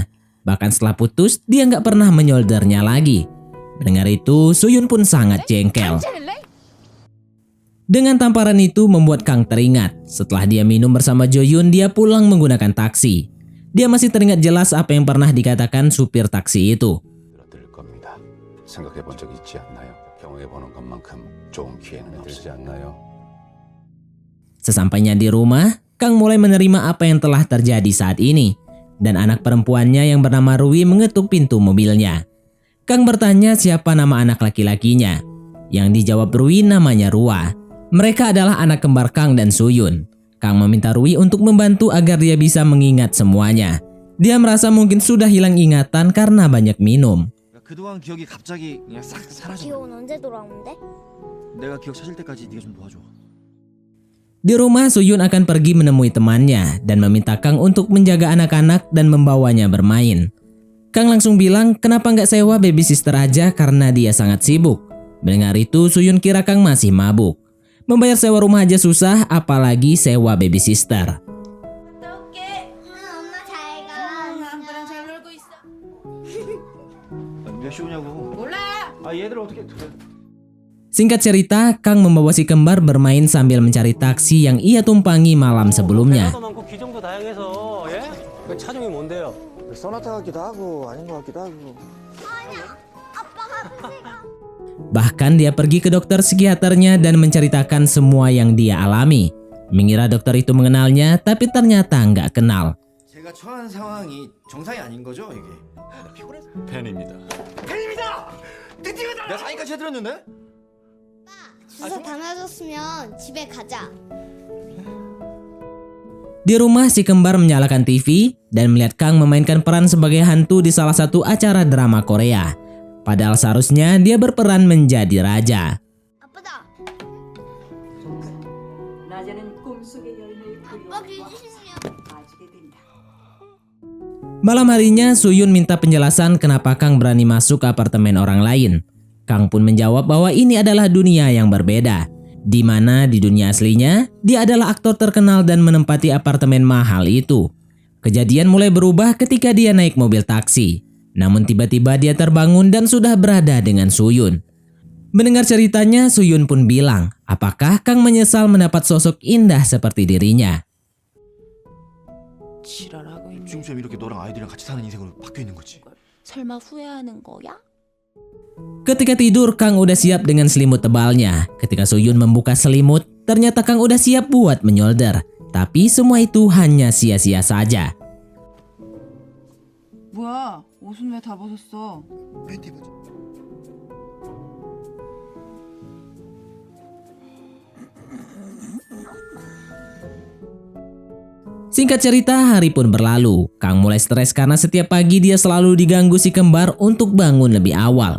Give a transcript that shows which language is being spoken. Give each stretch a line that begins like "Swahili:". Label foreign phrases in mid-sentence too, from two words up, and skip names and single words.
Indonesian: Bahkan setelah putus, dia nggak pernah menyoldernya lagi. Mendengar itu, Soyun pun sangat jengkel. Dengan tamparan itu membuat Kang teringat. Setelah dia minum bersama Joyun, dia pulang menggunakan taksi. Dia masih teringat jelas apa yang pernah dikatakan supir taksi itu.
Korean: 들 겁니다. 생각해 본 적 있지 않나요? 경험해 보는 것만큼 좋은 기회는 없지 않나요?
Indonesian: Sesampainya di rumah, Kang mulai menerima apa yang telah terjadi saat ini. Dan anak perempuannya yang bernama Rui mengetuk pintu mobilnya. Kang bertanya siapa nama anak laki-lakinya. Yang dijawab Rui namanya Rua. Mereka adalah anak kembar Kang dan Soyun. Kang meminta Rui untuk membantu agar dia bisa mengingat semuanya. Dia merasa mungkin sudah hilang ingatan karena banyak minum.
Korean: 그동안 기억이 갑자기 그냥 싹 사라져. 기억은 언제 돌아오는데? 내가 기억 찾을 때까지 네가 좀 도와줘.
Indonesian: Di rumah, Soyun akan pergi menemui temannya dan meminta Kang untuk menjaga anak-anak dan membawanya bermain. Kang langsung bilang kenapa nggak sewa babysitter aja karena dia sangat sibuk. Mendengar itu, Soyun kira Kang masih mabuk. Membayar sewa rumah aja susah, apalagi sewa babysitter.
Korean: 엄마 잘 가. 아빠랑 잘 놀고 있어. 몇 시 오냐고. 몰라. 아 얘들 어떻게?
Indonesian: Singkat cerita, Kang membawa si kembar bermain sambil mencari taksi yang ia tumpangi malam sebelumnya.
Korean: 많고 기종도 다양해서 예? 그 차종이 뭔데요? 소나타 같기도 하고 아닌 것 같기도 하고.
Indonesian: Bahkan dia pergi ke dokter psikiaternya dan menceritakan semua yang dia alami. Mengira dokter itu mengenalnya, tapi ternyata nggak kenal.
Korean: 제가 처한 상황이 정상이 아닌 거죠 이게? 팬입니다. 내가 사인까지 해드렸는데? 주소 다 놔줬으면 집에 가자.
Indonesian: Di rumah, si kembar menyalakan TV dan melihat Kang memainkan peran sebagai hantu di salah satu acara drama Korea. Padahal seharusnya dia berperan menjadi raja.
Korean: 아빠다. 낮에는 꿈속의 열매를 아빠 귀신이야. 가지게 된다.
Indonesian: Malam harinya, Soyun minta penjelasan kenapa Kang berani masuk ke apartemen orang lain. Kang pun menjawab bahwa ini adalah dunia yang berbeda, di mana di dunia aslinya dia adalah aktor terkenal dan menempati apartemen mahal itu. Kejadian mulai berubah ketika dia naik mobil taksi. Namun tiba-tiba dia terbangun dan sudah berada dengan Soyun. Mendengar ceritanya, Soyun pun bilang, apakah Kang menyesal mendapat sosok indah seperti dirinya?
Korean: 지랄하고 있네. 지금처럼 이렇게 너랑 아이들이랑 같이 사는 인생으로 바뀌어 있는 거지. 설마 후회하는 거야?
Indonesian: Ketika tidur, Kang udah siap dengan selimut tebalnya. Ketika Soyun membuka selimut, ternyata Kang udah siap buat menyolder. Tapi semua itu hanya sia-sia saja.
Korean: 뭐야? 옷은 왜 다 벗었어? 팬티 보자.
Indonesian: Singkat cerita, hari pun berlalu. Kang mulai stres karena setiap pagi dia selalu diganggu si kembar untuk bangun lebih awal.